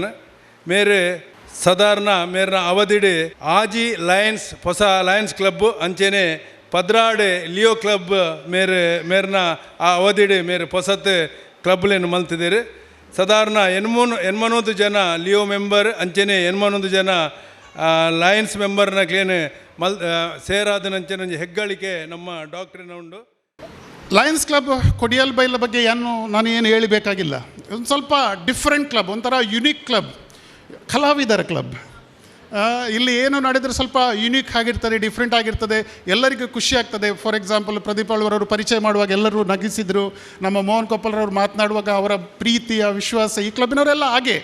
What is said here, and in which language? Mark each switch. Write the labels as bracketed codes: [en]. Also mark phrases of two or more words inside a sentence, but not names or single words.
[tcy] ಮೇರೆ ಸಾಧಾರಣ ಮೇರ್ನ ಅವಧಿಡ್ ಆಜಿ ಲಯನ್ಸ್ ಹೊಸ ಲಯನ್ಸ್ ಕ್ಲಬ್ ಅಂಚೆನೆ ಪದ್ರಾಡೆ ಲಿಯೋ ಕ್ಲಬ್ ಮೇರ್ನ ಆ ಅವಧಿಡ್ ಮೇರೆ ಹೊಸತ್ ಕ್ಲಬ್ಲೇನು ಮಲ್ತಿದ್ದೀರಿ. ಸಾಧಾರಣ 81 ಜನ ಲಿಯೋ ಮೆಂಬರ್ ಅಂಚೆನೆ 81 ಜನ ಲಯನ್ಸ್ ಮೆಂಬರ್ನ ಕ್ಲೇನು ಸೇರಾದನಂಚೆ ಹೆಗ್ಗಳಿಕೆ ನಮ್ಮ ಡಾಕ್ಟ್ರಿನ ಉಂಡು. [kn] ಲಯನ್ಸ್ ಕ್ಲಬ್ ಕೊಡಿಯಲ್ಬೈಲ್ ಬಗ್ಗೆ ನಾನು ಏನು ಹೇಳಬೇಕಾಗಿಲ್ಲ. ಒಂದು ಸ್ವಲ್ಪ [en] different club, [kn] ಒಂಥರ [en] unique club, [kn] ಕಲಾವಿದರ ಕ್ಲಬ್. ಇಲ್ಲಿ ಏನು ನಡೆದರೆ ಸ್ವಲ್ಪ ಯುನೀಕ್ ಆಗಿರ್ತದೆ, ಡಿಫ್ರೆಂಟ್ ಆಗಿರ್ತದೆ, ಎಲ್ಲರಿಗೂ ಖುಷಿ ಆಗ್ತದೆ. [en] for example [kn] ಪ್ರದೀಪ್ ಆಳ್ವರವರು ಪರಿಚಯ ಮಾಡುವಾಗ ಎಲ್ಲರೂ ನಗಿಸಿದರು. ನಮ್ಮ ಮೋಹನ್ ಕೊಪ್ಪಲ್ರವರು ಮಾತನಾಡುವಾಗ ಅವರ ಪ್ರೀತಿಯ ವಿಶ್ವಾಸ, ಈ ಕ್ಲಬ್ಬಿನವರೆಲ್ಲ ಹಾಗೆ.